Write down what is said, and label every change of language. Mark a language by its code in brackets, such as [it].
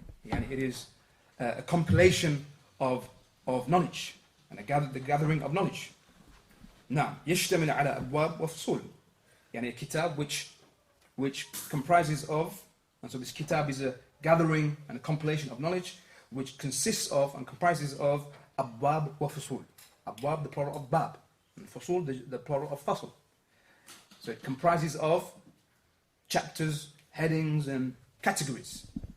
[en] It is a compilation of knowledge and the gathering of knowledge. [ar] Now, يشتمل على أبواب وفصول. [en] A kitab which comprises of, and so this kitab is a gathering and a compilation of knowledge which consists of and comprises of abwab wa fusul. Abwab, the plural of bab, and fusul, the plural of fasl. So it comprises of chapters, headings, and categories.